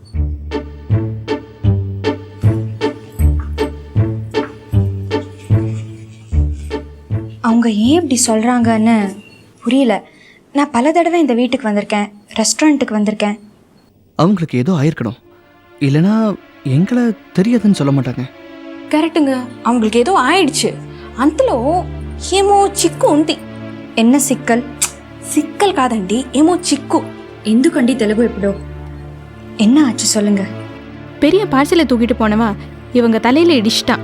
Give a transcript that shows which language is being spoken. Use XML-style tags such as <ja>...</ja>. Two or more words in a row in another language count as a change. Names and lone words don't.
<ta>அவங்க ஏன் இப்படி சொல்றாங்கன்னு புரியல. நான் பல தடவை இந்த வீட்டுக்கு வந்திருக்கேன், ரெஸ்டாரண்ட்டுக்கு வந்திருக்கேன். அவங்களுக்கு ஏதோ ஆயிருக்கணும், இல்லைனா எங்களை தெரியாதுன்னு சொல்ல மாட்டாங்க. కరెక్ట్గా அவங்களுக்கு ஏதோ ஆயிடுச்சு.</ta> <te>అంతలో ఏమో చిక్కు ఉంది.</te> <ta>என்ன சிக்கல்?</ta> <te>సిక్కల్ కాదండి, ఏమో చిక్కు. ఎందుకండి తెలుగు ఇప్పుడు?</te> <ta>என்ன ஆச்சு சொல்லுங்க. பெரிய பார்சலை தூக்கிட்டு போனவா இவங்க தலையில இடிச்சிட்டான்.</ta>